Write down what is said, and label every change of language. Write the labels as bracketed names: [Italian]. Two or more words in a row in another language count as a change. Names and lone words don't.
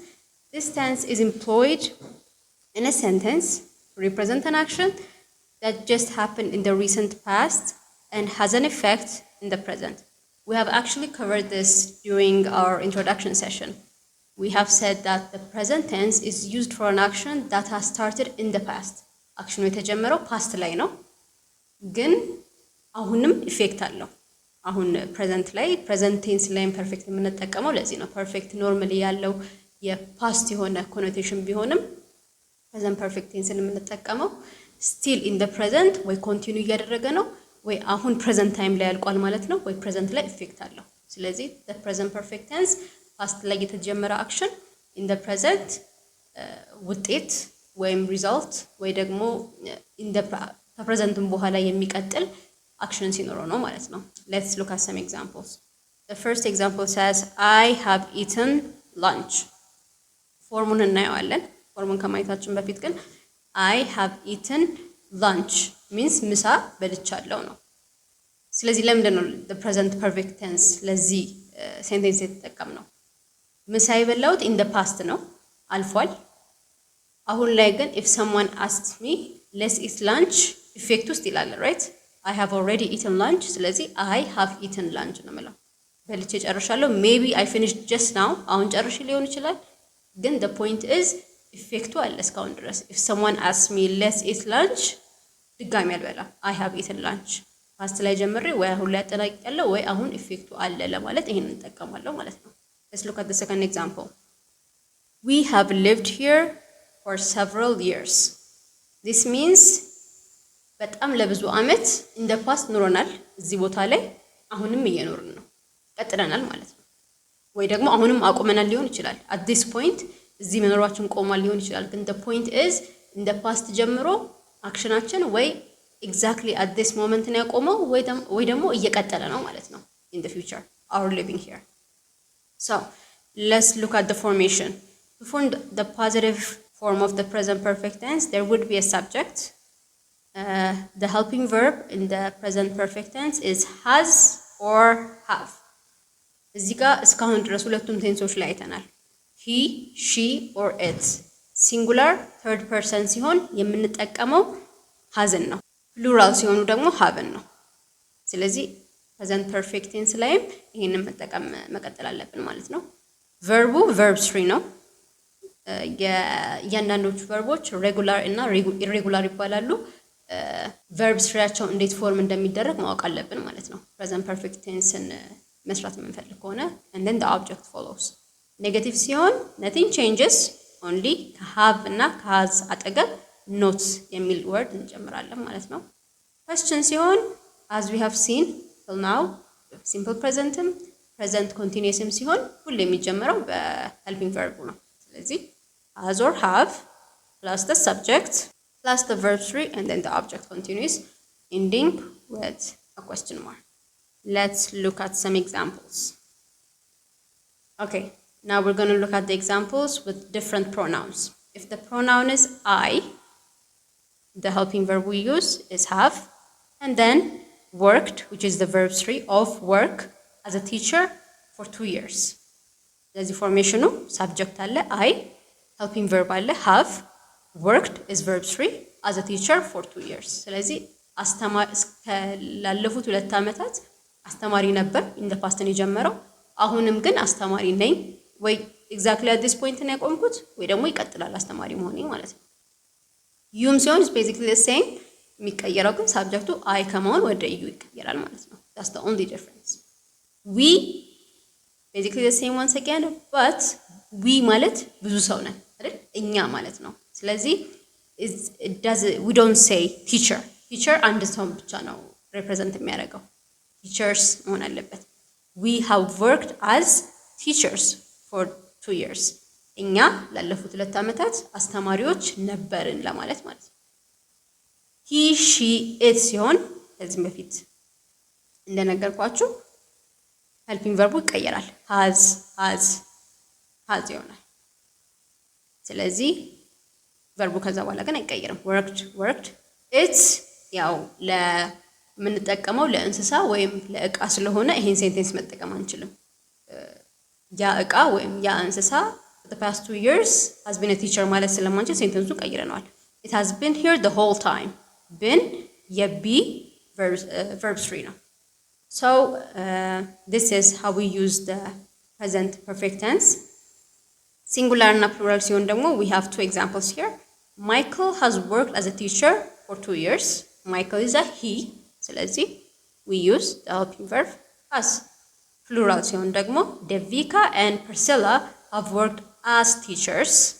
[English] This tense is employed in a sentence to represent an action that just happened in the recent past and has an effect in the present. We have actually covered this during our introduction session. We have said that the present tense is used for an action that has started in the past. [Amharic] አክሽኑ የተጀመረው ፓስት ላይ ነው፣ ግን አሁንም ኢፌክት አለው። አሁን ፕሬዘንት ላይ [English] present tense [Amharic] ላይም ፐርፌክት የምንጠቀመው ለዚህ ነው። ፐርፌክት ኖርማሊ ያለው የፓስት የሆነ ኮኖቴሽን ቢሆንም [English] present perfect tense [Amharic] የምንጠቀመው [English] still in the present [Amharic] ወይ ኮንቲኒው እያደረገ ነው ወይ አሁን [English] present time [Amharic] ላይ ያልቋል ማለት ነው ወይ ፕሬዘንት ላይ ኢፌክት አለው። ስለዚህ [English] the present perfect tense [Amharic] ፓስት ላይ የተጀመረ አክሽን [English] in the present [Amharic] ውጤት ወይም ሪዛልት ወይ ደግሞ [English] in the [Amharic] ከፕሬዘንትም በኋላ የሚቀጥል አክሽን ሲኖረው ነው ማለት ነው። [English] Let's look at some examples. The first example says I have eaten lunch. [Amharic] ፎርሙን እናየዋለን። ፎርሙን ከማየታችን በፊት ግን [English] I have eaten lunch [Amharic] means ምሳ በልቻለሁ ነው። ስለዚህ ለምንድን ነው [English] the present perfect tense [Amharic] ለዚህ ሴንቴንስ የተጠቀምነው? ምሳ የበላሁት [English] in the past [Amharic] ነው፣ አልፏል። አሁን ላይ ግን [English] if someone asks me let's eat lunch [Amharic] ኢፌክት ውስጥ ይላል right? [English] I have already eaten lunch ስለዚህ I have eaten lunch [Amharic] ነው የምለው። በልቼ ጨርሻለሁ። [English] maybe I finished just now [Amharic] አሁን ጨርሼ ሊሆን ይችላል፣ ግን [English] the point is [Amharic] ኢፌክቱ አለ እስካሁን ድረስ። [English] if someone asks me let's eat lunch [Amharic] ድጋሚ አልበላ [English] I have eaten lunch [Amharic] ፓስት ላይ ጀምሬ ወይ አሁን ላይ አጠናቅቄያለሁ ወይ አሁን ኢፌክቱ አለ ለማለት ይሄንን እንጠቀማለሁ ማለት ነው። [English] let's look at the second example. We have lived here for several years. This means [Amharic] በጣም ለብዙ አመት [English] in the past [Amharic] ኖረናል እዚህ ቦታ ላይ፣ አሁንም እየኖርን ነው፣ ቀጥለናል ማለት ነው። ወይ ደግሞ አሁንም አቁመናል ሊሆን ይችላል። [English] at this point [Amharic] እዚህ መኖራችን ቆሟል ሊሆን ይችላል፣ ግን [English] the point is in the past [Amharic] ጀምሮ አክሽናችን ወይ [English] exactly at this moment [Amharic] ነው ያቆመው ወይ ደግሞ እየቀጠለ ነው ማለት ነው [English] in the future our living here. So let's look at the formation. To form the positive form of the present perfect tense there would be a subject. The helping verb in the present perfect tense is has or have. [Amharic] እዚህ ጋር እስካሁን ድረስ ሁለቱም ቴንሶች ላይ አይተናል። [English] he, she or it singular third person [Amharic] ሲሆን የምንጠቀመው hasን ነው። ፕሉራል ሲሆኑ ደግሞ haveን ነው። ስለዚህ [English] present perfect tense [Amharic] ላይም ይሄንን መቀጠል አለብን ማለት ነው። ቨርቡ [English] verb 3 [Amharic] ነው። የእያንዳንዶቹ ቨርቦች ሬጉላር እና ኢሬጉላር ይባላሉ። verb 3ቸው እንዴት ፎርም እንደሚደረግ ማወቅ አለብን ማለት ነው። [English] present perfect tenseን [Amharic] መስራት የምንፈልግ ከሆነ [English] and then the object follows. [Amharic] ኔጌቲቭ ሲሆን [English] nothing changes only have እና has አጠገብ not የሚል word [Amharic] እንጨምራለን ማለት ነው። [English] question ሲሆን as we have seen till now simple presentም present continuousም [Amharic] ሲሆን ሁሌ የሚጀምረው [English] በhelping verb [Amharic] ነው። ስለዚህ [English] has or have plus the subject plus the verb 3 and then the object continues ending with a question mark. Let's look at some examples. Okay. Now we're going to look at the examples with different pronouns. If the pronoun is I, the helping verb we use is have, and then worked, which is the verb 3 of work as a teacher for 2 years. There's the formation of subject alle I, helping verb alle have, worked is verb 3 as a teacher for 2 years. [Amharic] ስለዚህ ላለፉት 2 ዓመታት አስተማሪ ነበር [English] in the past [Amharic] ነው የጀመረው። አሁንም ግን አስተማሪ ነኝ ወይ [English] exactly at this point [Amharic] ነው ያቆምኩት ወይ ደግሞ ይቀጥላል አስተማሪ መሆኔ ማለት ነው። ዩም ሲሆን [English] is basically the same [Amharic] የሚቀየረው ግን ሳብጀክቱ አይ ከመሆን ወደ ዩ ይቀየራል ማለት ነው። [English] that's the only difference. we basically the same once again but we [Amharic] ማለት ብዙ ሰው ነን አይደል? እኛ ማለት ነው። ስለዚህ [English] we don't say teacher [Amharic] አንድ ሰው ብቻ ነው [English] represent የሚያደርገው፣ teachers [Amharic] መሆን አለበት። [English] we have worked as teachers for 2 years. [Amharic] እኛ ላለፉት 2 ዓመታት አስተማሪዎች ነበርን ለማለት ማለት ነው። [English] he she it [Amharic] ሲሆን ከዚህ በፊት እንደነገርኳችሁ [English] helping verb [Amharic] ይቀየራል has ይሆናል ስለዚህ verb ከዛ በኋላ ግን አይቀየርም [English] worked it [Amharic] ያው ለምንጠቀመው ለእንስሳ ወይም ለእቃ ስለሆነ ይሄን ሴንቴንስ መጠቀም አንችልም ያ እቃ ወይም ያ እንስሳ [English] for the past 2 years has been a teacher [Amharic] ማለት ስለማንችል ሴንቴንሱ ቀይረናል [English] it has been here the whole time been የቢ verb 3 ነው so this is how we use the present perfect tense singular እና plural [Amharic] ሲሆን ደግሞ [English] we have two examples here Michael has worked as a teacher for 2 years Michael is a he ስለዚህ we use the helping verb has plural [Amharic] ሲሆን ደግሞ [English] Devika and Priscilla have worked as teachers